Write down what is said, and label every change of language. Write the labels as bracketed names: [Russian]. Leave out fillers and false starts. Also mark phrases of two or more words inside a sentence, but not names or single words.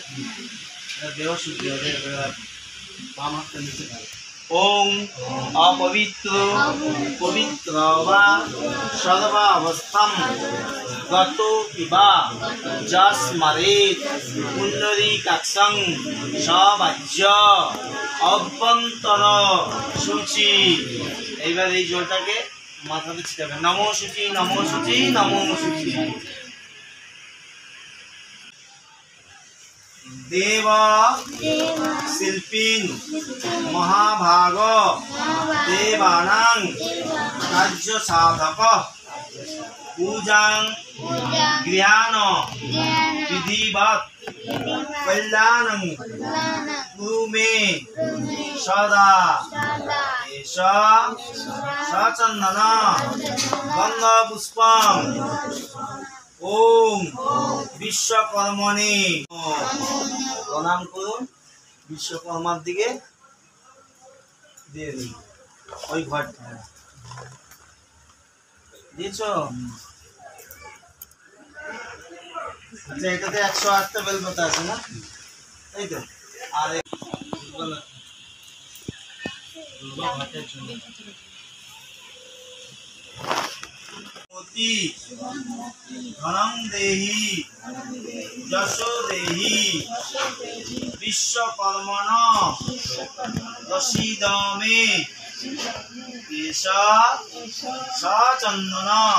[Bangla] দেহ শুদ্ধি হবে বাম হাতটা নিচে [Sanskrit] ওম অপবিত্র পবিত্র বা সর্বাবস্থাম গত পিবা যস্মারেত পুণ্ডরীকাক্ষং সবাজ্য অভ্যন্তর সূচি। [Bangla] এইবার এই জলটাকে মাথাতে ছিটাবেন। [Sanskrit] নমো সূচি নমো সূচি নমো সূচি। देव शिल्पीन महाभाग देवानां राज्य साधक पूजां गृहाण विधिवत कल्याणं कुरु मे सदा एष सचन्दन गन्धपुष्पं ओम विश्वकर्मणे [Bangla] प्रणाम করুন বিশ্বকর্মার দিকে দিয়ে দিন ওই ঘরটা দিয়েছো। আচ্ছা এটাতে 108টা বেলপাতা আছে না এই তো আর ঘটের জন্য [Sanskrit] धनं देहि यशो देहि विश्वकर्मण प्रसीद मे एष सचन्दन